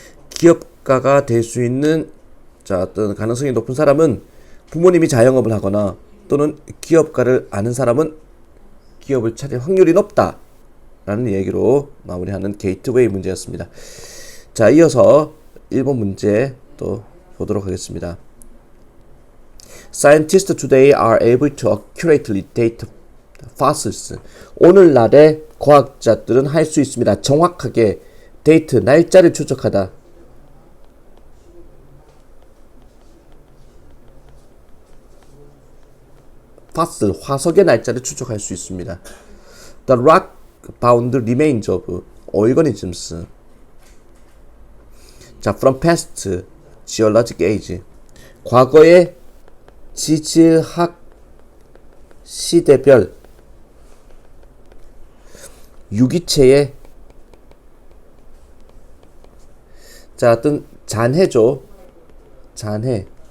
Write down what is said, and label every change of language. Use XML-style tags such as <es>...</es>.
<ko>기업가가 될 수 있는 자, 어떤 가능성이 높은 사람은 부모님이 자영업을 하거나 또는 기업가를 아는 사람은 기업을 차릴 확률이 높다라는 얘기로 마무리하는 게이트웨이 문제였습니다. 자, 이어서 1번 문제 또 보도록 하겠습니다.</ko> <en>Scientists today are able to accurately date fossils.</en> <ko>오늘날의 과학자들은 할 수 있습니다. 정확하게 데이트, 날짜를 추적하다. fossil, 화석의 날짜를 추적할 수 있습니다.</ko> <en>The rock bound remains of organisms. 자, from past geologic age.</en> <ko>과거의 지질학 시대별 유기체의 자, 어떤 잔해죠. 잔해.</ko>